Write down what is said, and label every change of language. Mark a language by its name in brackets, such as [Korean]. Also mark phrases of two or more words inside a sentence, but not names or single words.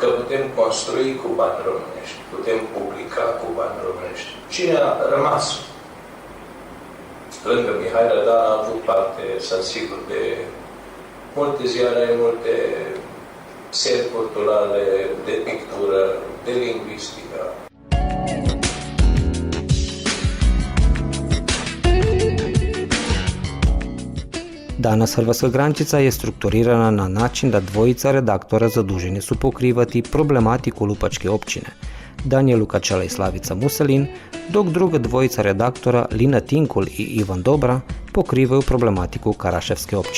[Romanian] că putem construi cu bani românești, putem publica cu bani românești. Cine a rămas? Lângă Mihai Rădan a avut parte, sunt sigur, de multe ziare, multe seri culturale, de pictură, de lingvistică. [Croatian] Danas Hrvatska Grančica je strukturirana na način da dvojica redaktora zaduženi su pokrivati problematiku Lupačke općine, Danijel Lukačela i Slavica Muselin, dok druga dvojica redaktora Lina Tinkul i Ivan Dobra pokrivaju problematiku Karaševske općine.